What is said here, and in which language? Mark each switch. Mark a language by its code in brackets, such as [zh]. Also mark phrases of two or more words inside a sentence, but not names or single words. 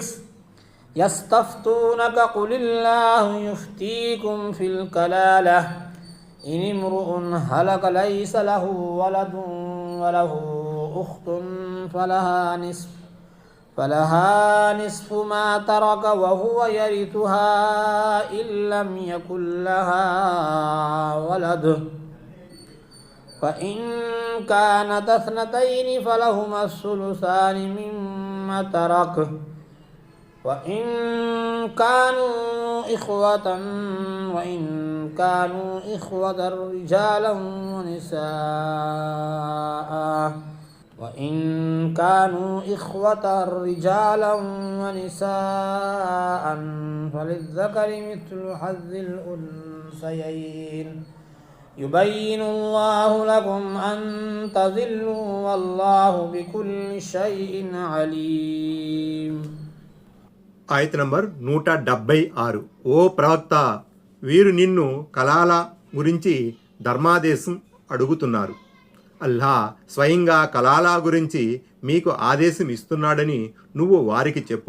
[ar] يستفتونك قل الله يفتيكم في الكلالة إن امرؤ هلك ليس له ولد وله أخت فلها نصف ما ترك وهو يرثها إن لم يكن لها ولد فإن كانت اثنتين فلهما الثلثان مما ترك وإن كانوا إخوة رجالا ونساء فللذكر مثل حظ الأنثيين يبين الله لكم أن تضلوا والله بكل شيء عليم. [te] ఆయత్ నంబర్ 176. ఓ ప్రవక్త, వీరు నిన్ను కలాల గురించి ధర్మాదేశం అడుగుతున్నారు. అల్లాహ్ స్వయంగా కలాలా గురించి మీకు ఆదేశం ఇస్తున్నాడని నువ్వు వారికి చెప్పు.